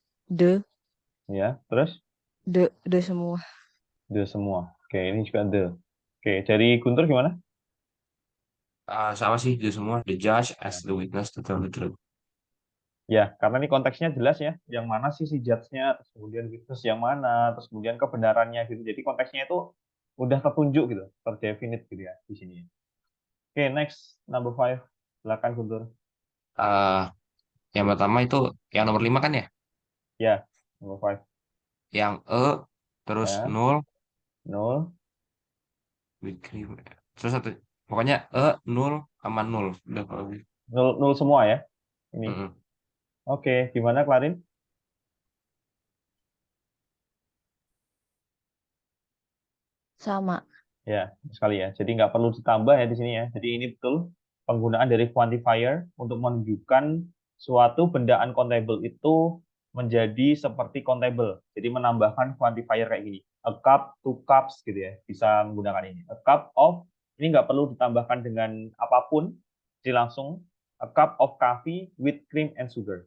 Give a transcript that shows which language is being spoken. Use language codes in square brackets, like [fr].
[en] The. [id] Ya, terus? The semua. The semua. Oke, ini juga the. Oke, dari Guntur gimana? Sama sih the semua. [en] The judge [id] Ya. [en] as the witness to tell the truth. [id] Ya, karena ini konteksnya jelas ya, yang mana sih si judge-nya, terus kemudian witness yang mana, terus kemudian kebenarannya gitu. Jadi konteksnya itu udah tertunjuk gitu, terdefinite gitu ya di sini. [en] Oke, next, number five. [id] Silakan [en] Guntur. [id] Ah, yang pertama itu yang nomor 5 kan ya? [en] Ya, number five. [id] Yang E terus Ya, nol. nol, Terus satu. Pokoknya E nol sama nol. Udah kalau gitu. nol, nol semua ya. Ini. Mm-mm. Oke, gimana Klarin? Sama. Ya, sekali ya. Jadi nggak perlu ditambah ya di sini ya. Jadi ini betul penggunaan dari quantifier untuk menunjukkan suatu benda uncountable itu menjadi seperti countable. Jadi menambahkan quantifier kayak gini. [en] A cup, two cups [id] gitu ya. Bisa menggunakan ini. [en] A cup of, [id] ini nggak perlu ditambahkan dengan apapun. Jadi langsung [en] a cup of coffee with cream and sugar.